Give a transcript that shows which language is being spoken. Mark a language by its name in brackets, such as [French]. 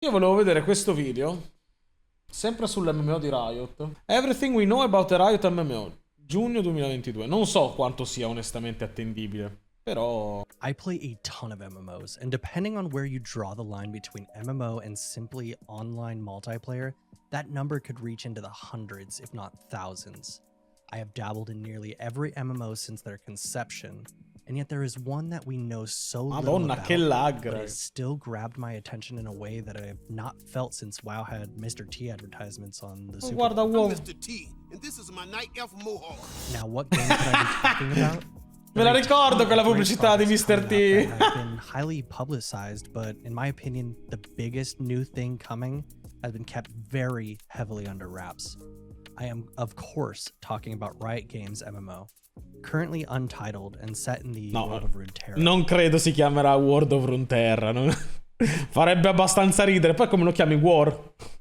[Italian] Io volevo vedere questo video, sempre sull'MMO di Riot. [English] Everything we know about the Riot MMO, giugno 2022. [Italian] Non so quanto sia onestamente attendibile, però... [English] I play a ton of MMOs, and depending on where you draw the line between MMO and simply online multiplayer, that number could reach into the hundreds, if not thousands. I have dabbled in nearly every MMO since their conception, and yet there is one that we know so little about, [Italian] che lag, [English] but has still grabbed my attention in a way that I have not felt since WoW had Mr. T advertisements on the Super Bowl. [Italian] Guarda uomo. [English] Mr. T, and this is my night elf Mohawk. Now, what game could I be talking about? [Italian] Me la ricordo quella pubblicità di Mr. T. [English] Have been highly publicized, but in my opinion, the biggest new thing coming has been kept very heavily under wraps. I am, of course, talking about Riot Games MMO, currently untitled and set in the world of Runeterra. [Italian] Non credo si chiamerà World of Runeterra. No? Farebbe abbastanza ridere. Poi come lo chiami? War?